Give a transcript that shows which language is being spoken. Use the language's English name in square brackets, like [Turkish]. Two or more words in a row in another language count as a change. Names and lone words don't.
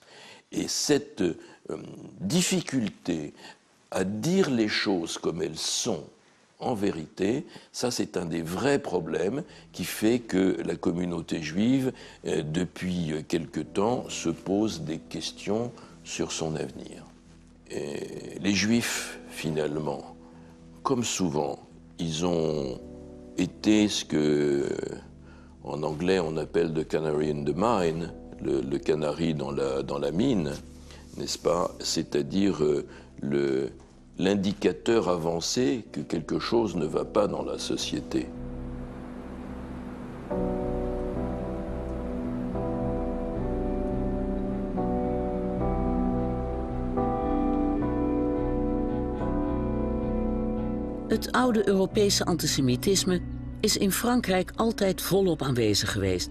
[French] Et cette difficulté à dire les choses comme elles sont, en vérité, ça c'est un des vrais problèmes qui fait que la communauté juive, depuis quelque temps, se pose des questions sur son avenir. Et les Juifs, finalement, comme souvent, ils ont été ce que, en anglais, on appelle [English] the canary in the mine, [French] le canari dans la mine, n'est-ce pas? C'est-à-dire l'indicateur avancé que quelque chose ne va pas dans la société. [Dutch] Het oude Europese antisemitisme is in Frankrijk altijd volop aanwezig geweest.